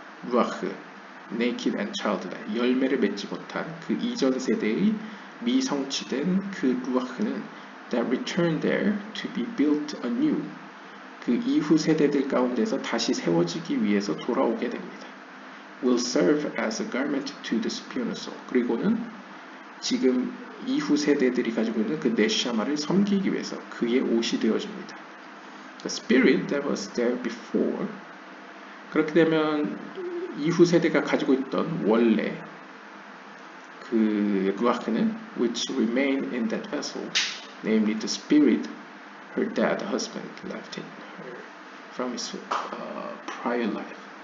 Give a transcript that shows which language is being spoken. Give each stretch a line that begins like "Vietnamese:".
Korean: 루아흐,
English: naked and childlike,
Korean: 열매를 맺지 못한 그 이전 세대의 미성취된 그 루아흐는
English: that return there to be built anew,
Korean: 그 이후 세대들 가운데서 다시 세워지기 위해서 돌아오게 됩니다.
English: will serve as a garment to the spiritual.
Korean: 그리고는 지금 이후 세대들이 가지고 있는 그 네샤마를 섬기기 위해서 그의 옷이 되어줍니다.
English: The spirit that was there before.
Korean: 그렇게 되면 이후 세대가 가지고 있던 원래 그 루아흐는
English: which remain in that vessel, namely the spirit her dead husband left in her from his prior life.